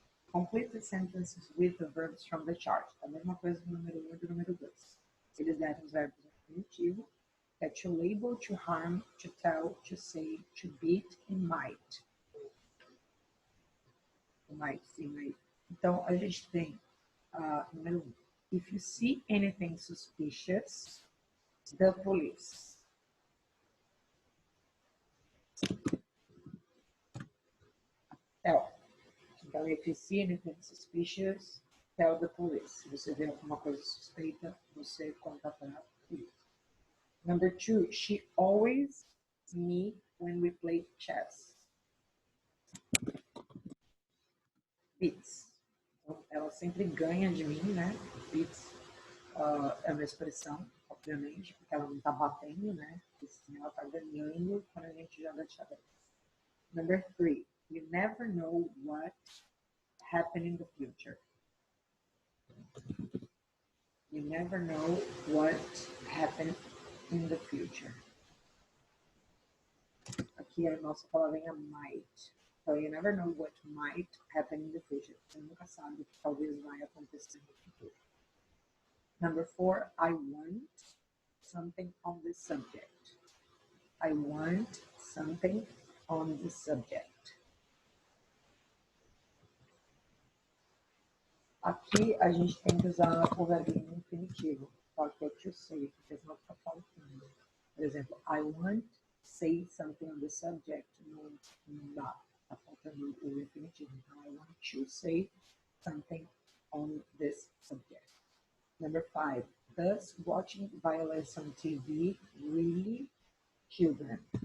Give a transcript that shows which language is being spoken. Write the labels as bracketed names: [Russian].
[English] Complete the sentences with the verbs from the chart. [Portuguese] A mesma coisa do número 1 e do número 2. Eles deram os verbos no infinitivo. [English] É to label, to harm, to tell, to say, to beat e might. [Portuguese] Might, sim, aí. Então, a gente tem número 1. [English] If you see anything suspicious, the police. Tell. [Portuguese] Então, [English] if you see anything suspicious, tell the police. [Portuguese] Se você vê alguma coisa suspeita, você conta para a polícia. [English] Number 2, she always me when we play chess. Beats. [Portuguese] Então, ela sempre ganha de mim, né? Beats é uma expressão, obviamente, porque ela não tá batendo, né? Assim, ela tá ganhando quando a gente joga xadrez. [English] Number 3, you never know what happened in the future. You never know what happened in the future. [Portuguese] Aqui a nossa palavrinha might. [English] So you never know what might happen in the future. [Portuguese] Você nunca sabe o que talvez vai acontecer no futuro. [English] Number 4, I want something on this subject. I want something on this subject. [Portuguese] Aqui a gente tem que usar o verbinho infinitivo, só que é to say, porque senão fica faltando. Por exemplo, [English] I want say something on the subject. [Portuguese] Não dá, está faltando o infinitivo. [English] Então, I want to say something on this subject. Number 5, does watching violence on TV really children?